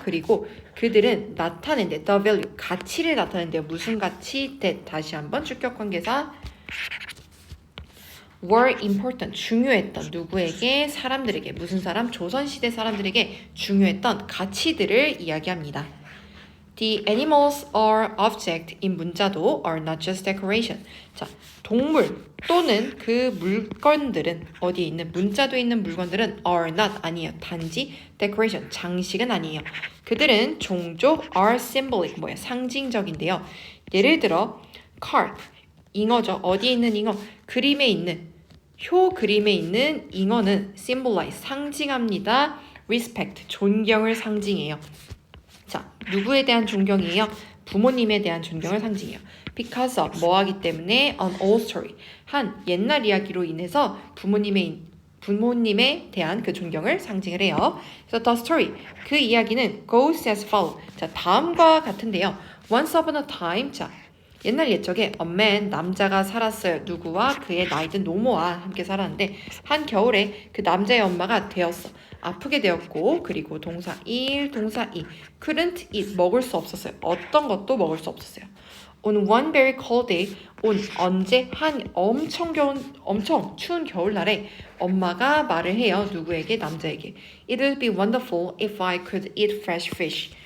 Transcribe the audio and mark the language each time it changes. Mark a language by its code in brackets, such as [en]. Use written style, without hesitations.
[ko] 그리고 그들은 나타낸대. [en] The value, [ko] 가치를 나타낸대요. 무슨 가치? that. 다시 한번 주격관계사 were important, 중요했던 누구에게? 사람들에게. 무슨 사람? 조선시대 사람들에게 중요했던 가치들을 이야기합니다. [en] The animals or object in 문자도 are not just decoration. [ko] 자, 동물 또는 그 물건들은 어디에 있는 문자도에 있는 물건들은 [en] are not [ko] 아니에요. 단지 decoration 장식은 아니에요. 그들은 종종 [en] are symbolic [ko] 뭐야? 상징적인데요. 예를 들어 carp 잉어죠. 어디에 있는 잉어? 그림에 있는 효 그림에 있는 잉어는 symbolize 상징합니다. respect 존경을 상징해요. 자, 누구에 대한 존경이에요? 부모님에 대한 존경을 상징해요. [en] Because of [ko] 뭐하기 때문에 [en] an old story [ko] 한 옛날 이야기로 인해서 부모님에 대한 그 존경을 상징을 해요. 그래서 [en] the story [ko] 그 이야기는 [en] goes as follows. [ko] 자, 다음과 같은데요. [en] Once upon a time [ko] 자 옛날 옛적에 [en] a man [ko] 남자가 살았어요. 누구와? 그의 나이든 노모와 함께 살았는데 한 겨울에 그 남자의 엄마가 되었어. 아프게 되었고 그리고 동사 1, 동사 2 [en] couldn't eat [ko] 먹을 수 없었어요. 어떤 것도 먹을 수 없었어요. [en] On one very cold day [ko] 언제? 한 엄청 추운 겨울날에 엄마가 말을 해요. 누구에게? 남자에게. [en] It would be wonderful if I could eat fresh fish.